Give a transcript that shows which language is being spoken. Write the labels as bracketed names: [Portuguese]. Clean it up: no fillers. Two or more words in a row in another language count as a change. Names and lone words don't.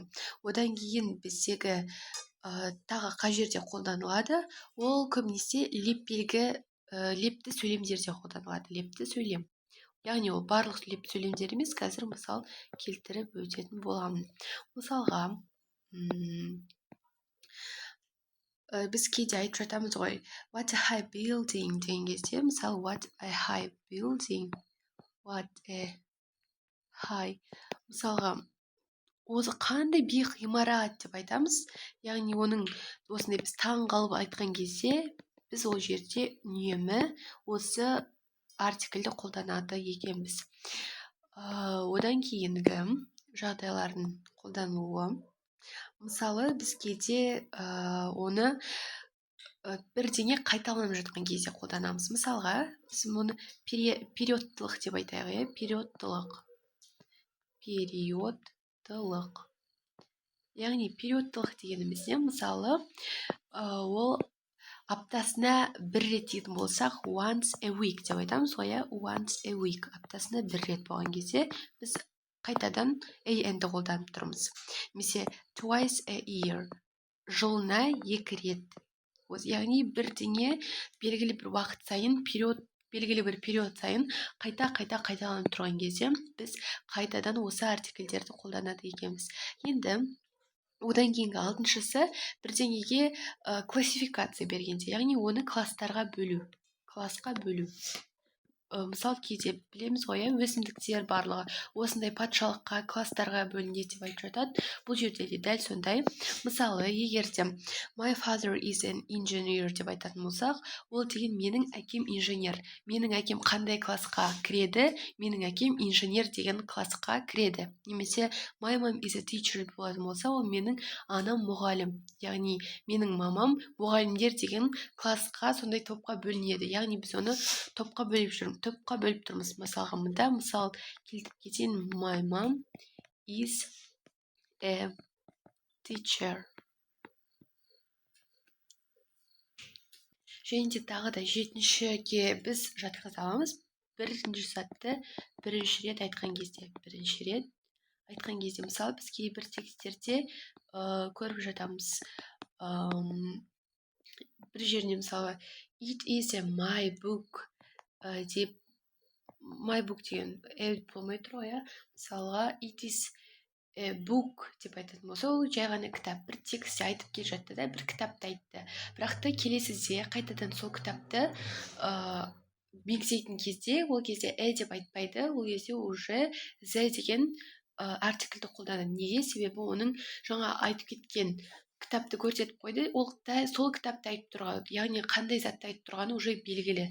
[Kazakh] Одан кейін біздегі тағы қай жерде қолданылады, ол көбінесе лепті сөйлемдерде қолданылады. Лепті сөйлем. Яғни ол барлық лепті сөйлемдер емес, қазір мысал келтіріп өтетін боламын. Мысалға, біз кейде айтып жатамыз ғой, [English] what a high building [Kazakh] деген кезде, мысалы [English] what a high building, what a high, [Kazakh] мысалға осы қандай биік ғимарат деп айтамыз. Яғни оның осындай біз таң қалып айтқан кезде, біз ол жерде үнемі осы артикльді қолданады екенбіз. Одан кейінгі жағдайлардың қолдануы. Мысалы, біз кейде оны бірдеңе қайталанып жатқан кезде қолданамыз. Мысалға, біз оны периодтылық деп айтайық, периодтылық. Яғни периодтылық дегенімізде, мысалы, ол аптасына бір рет дейтін болсақ, [English] once a week [Kazakh] деп айтамыз ғой, [English] once a week, [Kazakh] аптасына бір рет болған кезде, біз қайтадан an-ді қолданып тұрмыз. [English] Немесе twice a year, [Kazakh] жылына 2 рет. Яғни бірдеңе белгілі бір уақыт сайын, белгілі бір период сайын қайталанып тұрған кезде, біз қайтадан осы артикльдерді қолданады екенбіз. Енді одан кейінгі алтыншысы бірдеңеге классификация бергенде, яғни оны класқа бөлу. Мысал кейде білеміз ғой, өсімдіктер барлығы осындай патшалыққа, кластарға бөлінеді деп айтып жатады. Бұл жерде де дәл сондай. Мысалы, егер де [English] my father is an engineer [Kazakh] деп айтатын болсақ, ол деген менің әкем инженер. Менің әкем қандай классқа кіреді? Менің әкем инженер деген классқа кіреді. Немесе [English] my mom is a teacher [Kazakh] болатын болса, ол менің анам мұғалім. Яғни менің мамам мұғалімдер деген классқа, сондай топқа бөлінеді. Яғни біз оны топқа бөліп тұрмыз. Мысалға, мұнда мысал келтіріп кетейін. [English] My mom is a teacher. [Kazakh] Және де тағы да 7-шіге біз жатқыза аламыз. бірінші затты бірінші рет айтқан кезде мысалы біз кейбір тексттерде көріп жатамыз. Бір жеріне мысалы [English] it is a my book [Kazakh] деп [English] my book [Kazakh] деген болмай тұр ғой, мысалға [English] it is a book [Kazakh] деп айтатын болса, ол жай ғана кітап, бір текстте айтып келе жатты да, бір кітапты айтты. Бірақ та келесіде қайтадан сол кітапты мегзейтін кезде, ол кезде деп айтпайды, ол кезде уже the деген артикльді қолданады. Неге? Себебі оның жаңа айтып кеткен кітапты көрсетіп қойды, ол сол кітапты айтып тұрған, яғни қандай затты айтып тұрғаны уже белгілі.